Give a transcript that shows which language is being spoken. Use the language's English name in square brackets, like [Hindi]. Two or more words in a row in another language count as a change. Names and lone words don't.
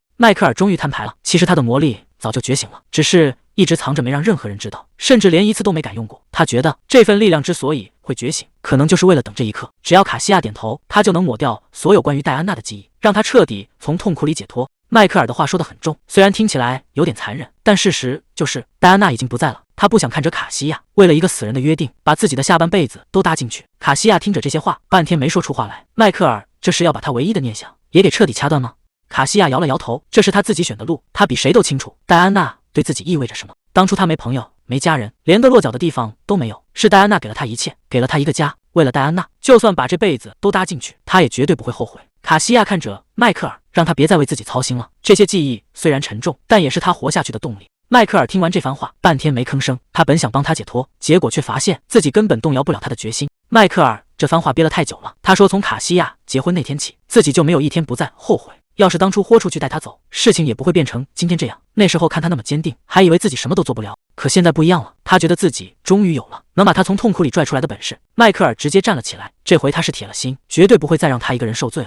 [Chinese] 邁克爾終於攤牌了，其實他的魔力早就覺醒了，只是一直藏着没讓任何人知道，甚至連一次都沒敢用過。他覺得這份力量之所以會覺醒，可能就是為了等這一刻，只要卡西亞點頭，他就能抹掉所有關於戴安娜的記憶，讓他徹底從痛苦裡解脫。邁克爾的話說得很重，雖然聽起來有點殘忍，但事實就是戴安娜已經不在了。他不想看着卡西亞為了一個死人的約定，把自己的下半輩子都搭進去。卡西亞聽着這些話，半天沒說出話來。邁克爾這是要把他唯一的念想也給徹底掐斷嗎？卡西亞搖了搖頭，這是他自己選的路，他比誰都清楚戴安娜對自己意味着什麼。當初他沒朋友，沒家人，連個落腳的地方都沒有，是戴安娜給了他一切，給了他一個家。為了戴安娜，就算把這輩子都搭進去，他也絕對不會後悔。卡西亞看着邁克爾，讓他別再為自己操心了。這些記憶雖然沉重，但也是他活下去的動力。邁克爾聽完這番話，半天沒吭聲。他本想幫他解脫，結果卻發現自己根本動搖不了他的決心。邁克爾這番話憋了太久了。他說從卡西亞結婚那天起，自己就沒有一天不再後悔。要是當初豁出去帶他走，事情也不會變成今天這樣。那時候看他那麼堅定，還以為自己什麼都做不了。可現在不一樣了，他覺得自己終於有了能把他從痛苦裡拽出來的本事。邁克爾直接站了起來，這回他是鐵了心，絕對不会再讓他一個人受罪了。